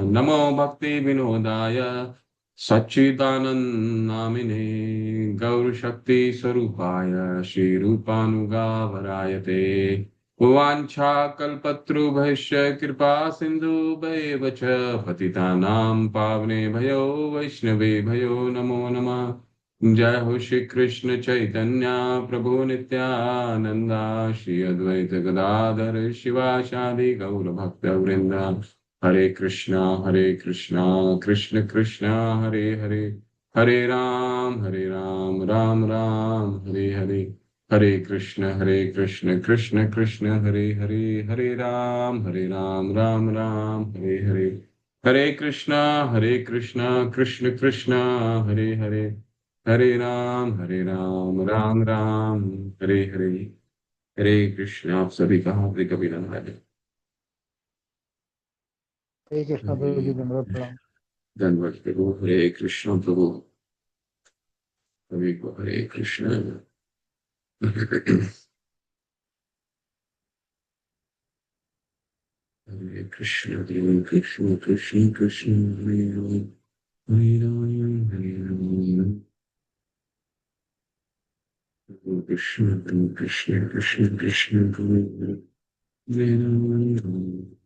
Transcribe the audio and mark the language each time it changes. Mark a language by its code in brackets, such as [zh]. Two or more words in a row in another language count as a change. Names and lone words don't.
[sa] नमो भक्ति विनोदाय सच्चिदानंद नामिने गौर शक्ति स्वरूपाय श्री रूपानुगावराय ते वाञ्छा कल्पतरुभ्यश्च कृपा सिन्धुभ्येव च पतितानां पावनेभ्यो वैष्णवे भयो नमो नमः। जय हो श्री कृष्ण चैतन्य प्रभु नित्यानंदा श्री अद्वैत गदाधर शिवासादि गौर भक्त वृंद। हरे कृष्णा कृष्ण कृष्ण हरे हरे हरे राम राम राम हरे हरे। हरे कृष्ण कृष्ण कृष्ण हरे हरे हरे राम राम राम हरे हरे। हरे कृष्णा कृष्ण कृष्ण हरे हरे हरे राम राम राम हरे हरे। हरे कृष्ण। [hi] आप सभी का हार्दिक अभिनंदन है। हरे कृष्ण प्रभु जी, दंडवत प्रणाम। धन्यवाद प्रभु। हरे कृष्ण प्रभु। सभी को हरे कृष्ण। [sa] हरे कृष्ण कृष्ण कृष्ण कृष्ण हरे राम हरे राम कृष्ण कृष्ण कृष्ण कृष्ण हरे राम।